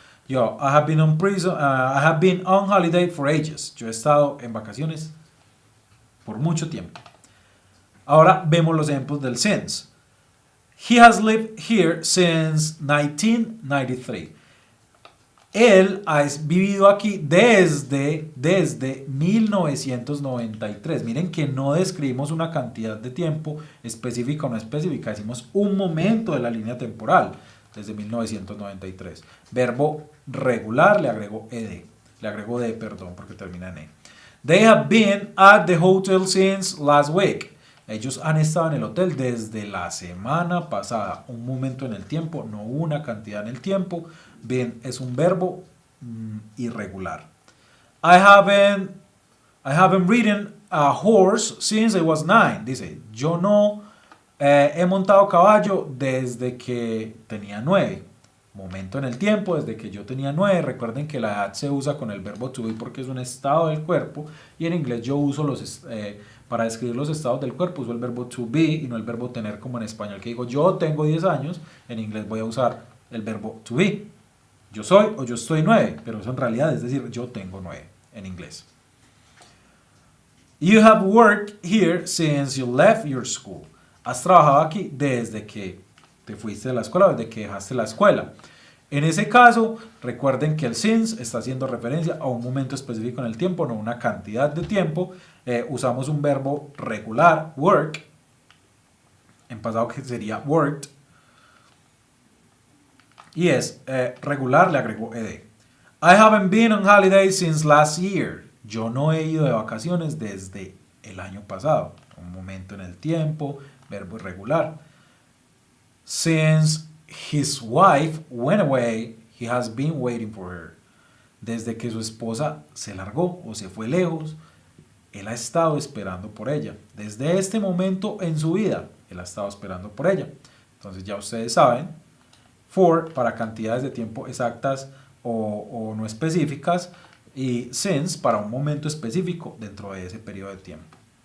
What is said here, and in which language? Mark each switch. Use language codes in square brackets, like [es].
[en] I have been on holiday for ages. [es] Yo he estado en vacaciones por mucho tiempo. Ahora vemos los ejemplos del since. [en] He has lived here since 1993. [es] Él ha vivido aquí desde 1993. Miren que no describimos una cantidad de tiempo específica o no específica. Decimos un momento de la línea temporal desde 1993. Verbo regular, le agrego ed. Le agrego de, perdón, porque termina en e. [en] They have been at the hotel since last week. [es] Ellos han estado en el hotel desde la semana pasada. Un momento en el tiempo, no una cantidad en el tiempo. Been es un verbo irregular. [en] I haven't ridden a horse since I was 9. [es] Dice, yo no he montado caballo desde que tenía 9. Momento en el tiempo, desde que yo tenía 9. Recuerden que la edad se usa con el verbo to be porque es un estado del cuerpo. Y en inglés yo uso para describir los estados del cuerpo, uso el verbo to be y no el verbo tener como en español, que digo yo tengo 10 años. En inglés voy a usar el verbo to be. Yo soy o yo estoy 9, pero eso en realidad es decir yo tengo 9 en inglés. [en] You have worked here since you left your school. [es] Has trabajado aquí desde que te fuiste de la escuela, desde que dejaste la escuela. En ese caso, recuerden que el since está haciendo referencia a un momento específico en el tiempo, no una cantidad de tiempo. Usamos un verbo regular, work, en pasado que sería worked. Y es regular, le agrego ed. [en] I haven't been on holiday since last year. [es] Yo no he ido de vacaciones desde el año pasado. Un momento en el tiempo, verbo irregular. [en] Since his wife went away, he has been waiting for her. [es] Desde que su esposa se largó o se fue lejos, él ha estado esperando por ella. Desde este momento en su vida, él ha estado esperando por ella. Entonces ya ustedes saben, for para cantidades de tiempo exactas o no específicas, y since para un momento específico dentro de ese periodo de tiempo.